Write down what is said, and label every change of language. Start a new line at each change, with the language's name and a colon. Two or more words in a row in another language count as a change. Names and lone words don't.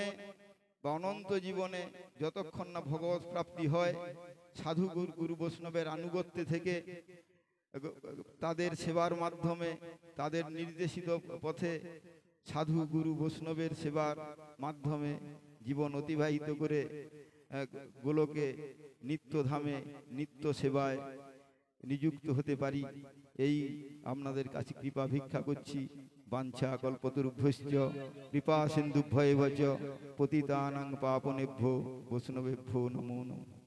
Bangla: বা অনন্ত জীবনে যতক্ষণ না ভগবত প্রাপ্তি হয়, সাধু গুরু বৈষ্ণবের আনুগত্যে থেকে তাদের সেবার মাধ্যমে তাদের নির্দেশিত পথে সাধু গুরু বৈষ্ণবের সেবার মাধ্যমে জীবন অতিবাহিত করে গোলকে নিত্য ধামে নিত্য সেবায় নিযুক্ত হতে পারি, এই আপনাদের কাছে কৃপা ভিক্ষা করছি।
Sanskrit: বাঞ্ছা কল্পতরুভ্যশ্চ কৃপা সিন্ধুভ্যেব চ পতিতানাং পাপনেভ্যো বৈষ্ণবেভ্যো নমো নমঃ।